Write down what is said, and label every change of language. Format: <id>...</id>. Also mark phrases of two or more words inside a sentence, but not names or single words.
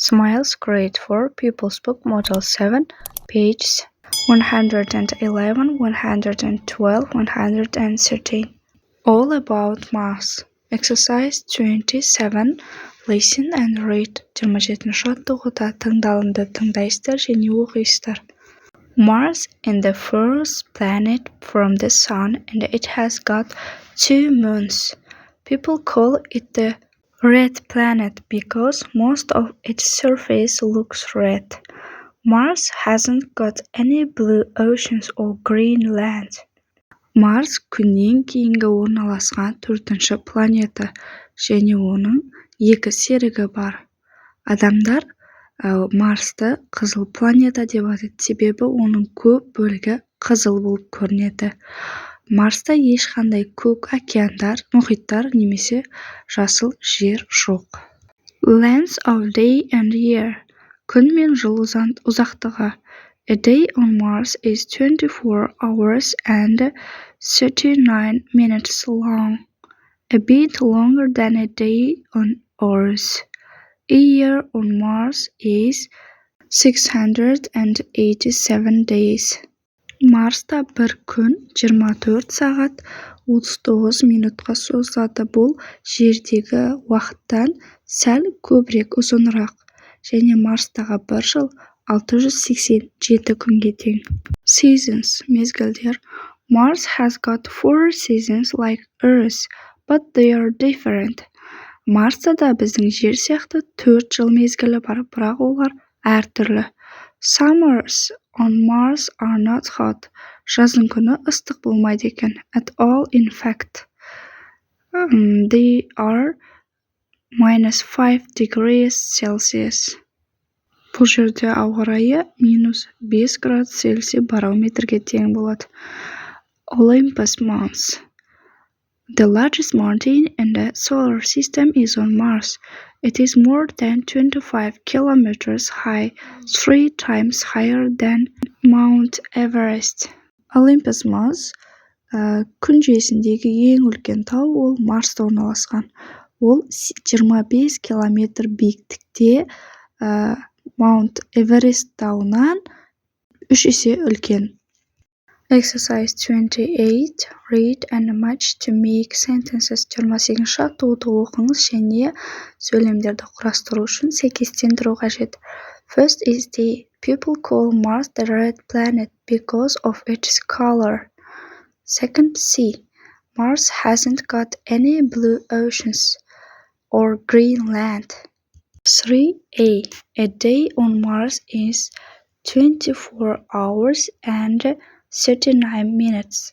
<en>Smiles Great for Pupil's Book Model 7, pages 111, 112, 113. All About Mars. Exercise 27. Listen and read.</en> <kk>27-ші жаттығуда тыңдалымды тыңдайсыздар және оқисыздар.</kk> <en>Mars is the first planet from the Sun and it has got 2 moons. People call it the red planet because most of its surface looks red. Mars hasn't got any blue oceans or green land.</en> <kk>Марс күннен кейінгі орналасқан 4-ші планета және оның 2 серігі бар. Адамдар Марсты қызыл планета деп атайды, себебі оның көп бөлігі қызыл болып көрінеді. Марста ешқандай көк океандар, мұхиттар немесе жасыл жер жоқ.</kk> <en>Length of day and year.</en> <kk>Күн мен жыл ұзақтығы.</kk> <en>A day on Mars is 24 hours and 39 minutes long, a bit longer than a day on Earth. A year on Mars is 687 days.</en> <kk>Марста бір күн 24 сағат 39 минутқа созылады. Бұл жердегі уақыттан сәл көбірек ұзынырақ және Марстағы бір жыл 687 күнге тең. Seasons, мезгілдер.</kk> <en>Mars has got 4 seasons like Earth, but they are different.</en> <kk>Марста да біздің жер сияқты 4 жыл мезгілі бар, бірақ олар әртүрлі.</kk> <en>Summers on Mars are not hot.</en> <kk>Жаздың күні ыстық болмайды екен.</kk> <en>At all, in fact. They are -5 degrees Celsius.</en> <kk>Бұл жерде ауа райы -5 градус Цельсий барометрге тең болады.</kk> <en>Olympus Mons. The largest mountain in the solar system is on Mars. It is more than 25 kilometers high, 3 times higher than Mount Everest.</en> <kk>Olympus Mons күн жүйесіндегі ең үлкен тау, ол Марста орналасқан. Ол 25 километр биіктікте, Mount Everest тауынан 3 есе үлкен.</kk> <en>Exercise 28. Read and match to make sentences.</en> <kk>28-ші жаттығуды оқыңыз және сөйлемдерді құрастыру үшін сәйкестендіру қажет.</kk> <en>First is the people call Mars the red planet because of its color. Second, C. Mars hasn't got any blue oceans or green land. 3A. A day on Mars is 24 hours and 39 minutes.</en>